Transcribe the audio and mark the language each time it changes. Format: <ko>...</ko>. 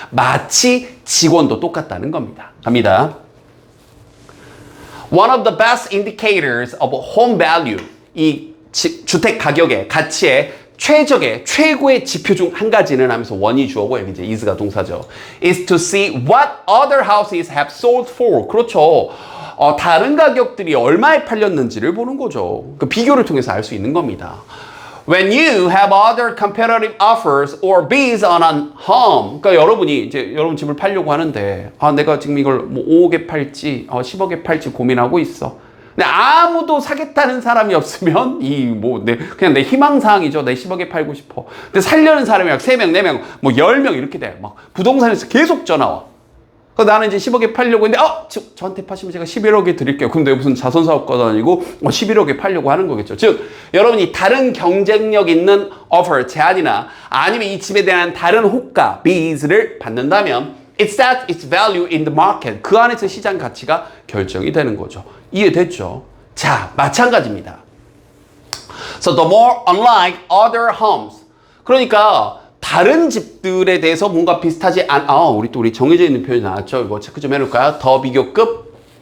<ko>마치 직원도 똑같다는 겁니다. 갑니다.</ko> <en>One of the best indicators of home value,</en> <ko>이 주택 가격의 가치의 최고의 지표 중 한 가지는 하면서 one이 주어고 여기 이제 is가 동사죠.</ko> <en>is to see what other houses have sold for.</en> <ko>그렇죠. 다른 가격들이 얼마에 팔렸는지를 보는 거죠. 그 비교를 통해서 알 수 있는 겁니다.</ko> <en>When you have other competitive offers or bids on a home,</en> <ko>그러니까 여러분이 이제 여러분 집을 팔려고 하는데 내가 지금 이걸 뭐 5억에 팔지 10억에 팔지 고민하고 있어. 근데 아무도 사겠다는 사람이 없으면 그냥 내 희망사항이죠. 내 10억에 팔고 싶어. 근데 살려는 사람이 막 3명, 4명, 뭐 10명 이렇게 돼. 막 부동산에서 계속 전화 와. 나는 이제 10억에 팔려고 했는데 저한테 파시면 제가 11억에 드릴게요. 그럼 내가 무슨 자선사업가도 아니고 11억에 팔려고 하는 거겠죠. 즉 여러분이 다른 경쟁력 있는 offer, 제안이나 아니면 이 집에 대한 다른 호가, bids를 받는다면</ko> <en>it sets its value in the market.</en> <ko>그 안에서 시장 가치가 결정이 되는 거죠. 이해됐죠? 자, 마찬가지입니다.</ko> <en>So the more unlike other homes.</en> <ko>그러니까 다른 집들에 대해서 뭔가 비슷하지 우리 정해져 있는 표현이 나왔죠. 이거 체크 좀 해놓을까요? 더 비교급.</ko>